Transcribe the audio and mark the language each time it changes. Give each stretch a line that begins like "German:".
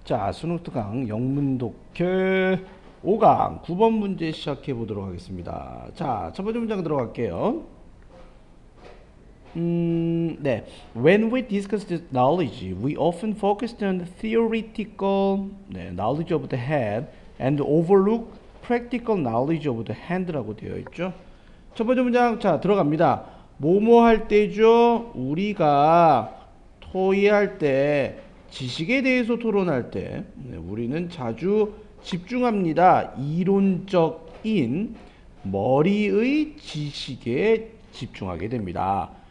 Korean: 자, 수능 특강 영문 독해 5강 9번 문제 시작해 보도록 하겠습니다. 자, 첫 번째 문장 들어갈게요. 네.
English: When we discussed knowledge, we often focused on the theoretical knowledge of the head and overlook practical knowledge of the hand
Korean: 라고 되어 있죠. 첫 번째 문장, 자, 들어갑니다. 뭐뭐 할 때죠? 우리가 토의할 때, 지식에 대해서 토론할 때, 우리는 자주 집중합니다. 이론적인 머리의 지식에 집중하게 됩니다.